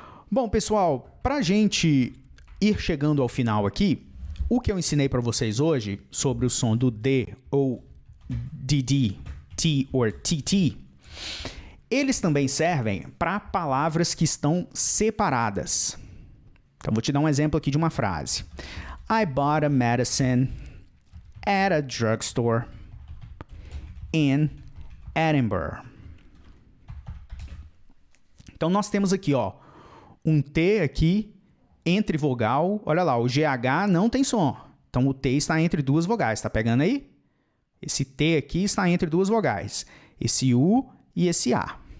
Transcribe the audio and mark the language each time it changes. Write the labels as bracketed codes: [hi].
[pt] Bom, pessoal, para a gente ir chegando ao final aqui, o que eu ensinei para vocês hoje sobre o som do D ou DD, T ou TT, eles também servem para palavras que estão separadas. Então, vou te dar um exemplo aqui de uma frase. [en] I bought a medicine at a drugstore in Edinburgh. [pt] Então, nós temos aqui, ó, um T aqui entre vogal. Olha lá, o GH não tem som. Então, o T está entre duas vogais. Tá pegando aí? Esse T aqui está entre duas vogais. Esse U e esse A.